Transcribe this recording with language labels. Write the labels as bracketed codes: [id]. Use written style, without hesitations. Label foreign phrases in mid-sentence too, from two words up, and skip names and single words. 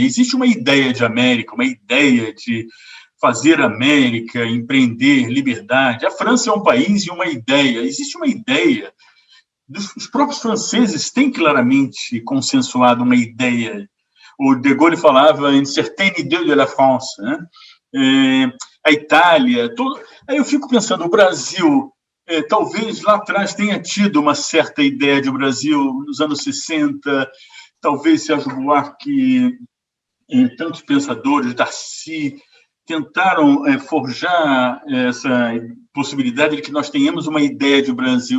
[pt] Existe uma ideia de América, uma ideia de fazer América, empreender, liberdade. A França é um país e uma ideia. Existe uma ideia. Os próprios franceses têm claramente consensuado uma ideia. O De Gaulle falava [fr] une certaine idée de la France, [pt] né? A Itália. Aí eu fico pensando, o Brasil, talvez lá atrás tenha tido uma certa ideia de Brasil, nos anos 60, talvez Sérgio Buarque, tantos pensadores, Darcy, tentaram forjar essa possibilidade de que nós tenhamos uma ideia de Brasil.